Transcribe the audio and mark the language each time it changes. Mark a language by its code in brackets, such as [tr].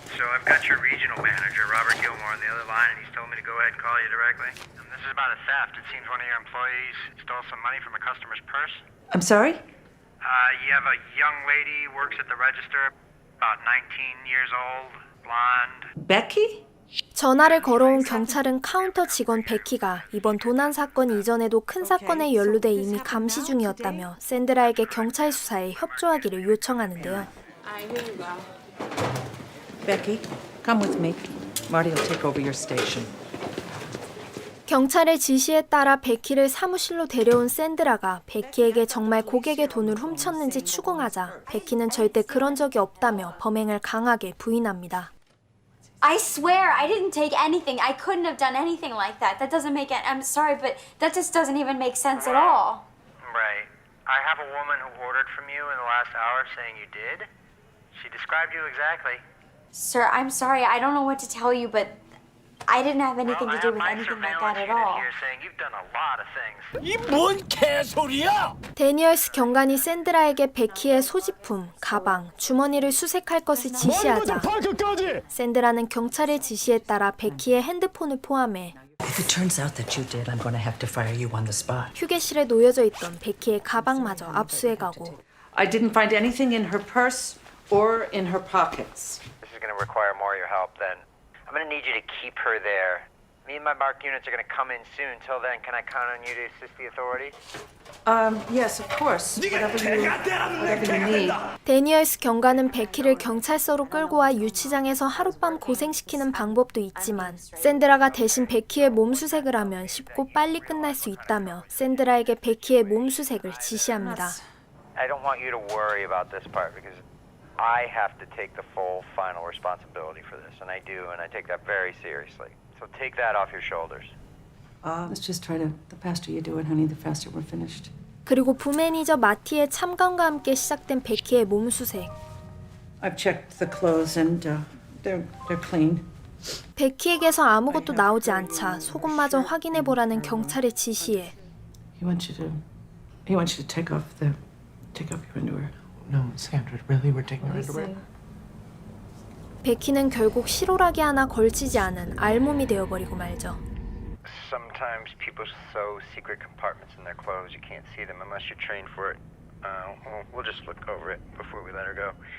[en] So I've got your regional manager, Robert Gilmore, on the other line, and he's told me to go ahead and call you directly. And this is about a theft. It seems one of your employees stole some money from a customer's purse. I'm sorry? You have a young lady, works at the register, about 19 years old, blonde. Becky? [ko] 전화를 걸어온 경찰은 카운터 직원 베키가 이번 도난 사건 이전에도 큰 사건에 연루돼 이미 감시 중이었다며 샌드라에게 경찰 수사에 협조하기를 요청하는데요. [en] Becky, come with me. Marty will take over your station. [ko] 경찰의 지시에 따라 베키를 사무실로 데려온 샌드라가 베키에게 정말 고객의 돈을 훔쳤는지 추궁하자 베키는 절대 그런 적이 없다며 범행을 강하게 부인합니다. [en] I swear I didn't take anything. I couldn't have done anything like that. That doesn't make it. I'm sorry, but that just doesn't even make sense at all. Right. I have a woman who ordered from you in the last hour saying you did. She described you exactly. Sir, I'm sorry. I don't know what to tell you, but I didn't have anything to do with anything like that at all. You're saying you've done a lot of things. [ko] 데니얼스 경관이 샌드라에게 베키의 소지품, 가방, 주머니를 수색할 것을 지시하자 샌드라는 경찰의 지시에 따라 베키의 핸드폰을 포함해 [en] If it turns out that you did, I'm going to have to fire you on the spot. [ko] 휴게실에 놓여져 있던 베키의 가방마저 압수해가고 [en] I didn't find anything in her purse or in her pockets. This is going to require more of your help then. I'm going to need you to keep her there. Me and my marked units are going to come in soon. Till then, can I count on you to assist the authorities? Yes, of course. Whatever you need. [ko] 데니얼스 경관은 베키를 경찰서로 끌고 와 유치장에서 하룻밤 고생시키는 방법도 있지만 샌드라가 대신 베키의 몸수색을 하면 쉽고 빨리 끝날 수 있다며 샌드라에게 베키의 몸수색을 지시합니다. [en] I don't want you to worry about this part because I have to take the full final responsibility for this, and I do, and I take that very seriously. So take that off your shoulders. Let's just try to. The faster you do it, honey, the faster we're finished. [ko] 그리고 부매니저 마티의 참관과 함께 시작된 베키의 몸수색. [en] I've checked the clothes and they're clean. [ko] 베키에게서 아무것도 나오지 않자 속옷마저 확인해보라는 경찰의 지시에 [en] He wants you to take off your underwear. No, Sandra, really? We're taking her underwear? [ko] 베키는 결국 실오라기 하나 걸치지 않은 알몸이 되어버리고 말죠. [en] Sometimes people sew secret compartments in their clothes. You can't see them unless you're trained for it. We'll just look over it before we let her go.